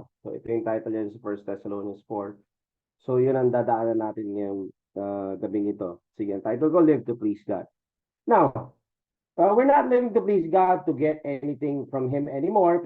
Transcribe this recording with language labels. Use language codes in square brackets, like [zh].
[tl] So ito yung title niya is 1 Thessalonians 4. So yun ang dadaanan natin ngayong gabing ito. Sige, ang title ko, Live to Please God. [en] Now, we're not living to please God to get anything from Him anymore.